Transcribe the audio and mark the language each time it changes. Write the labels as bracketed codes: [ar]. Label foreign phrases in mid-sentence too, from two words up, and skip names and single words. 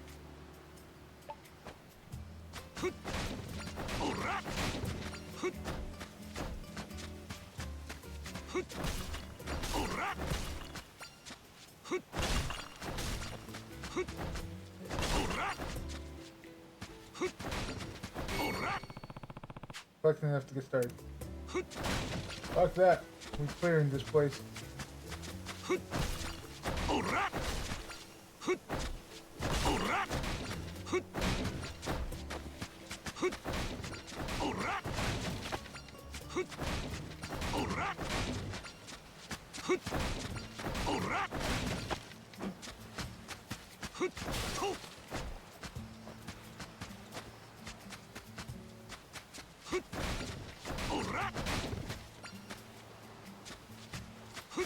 [en] Hut! Ora! Hut! Hut! Ora! Hut! Hut! Ora! Hut! Ora! Collecting enough to get started. Fuck that. We're clearing this place. Ora! Hut! Ora! Hut! Hut! Ora! Hut! Ora! Hut! Ora! Hut! Ho! Hut! Ora! Hut!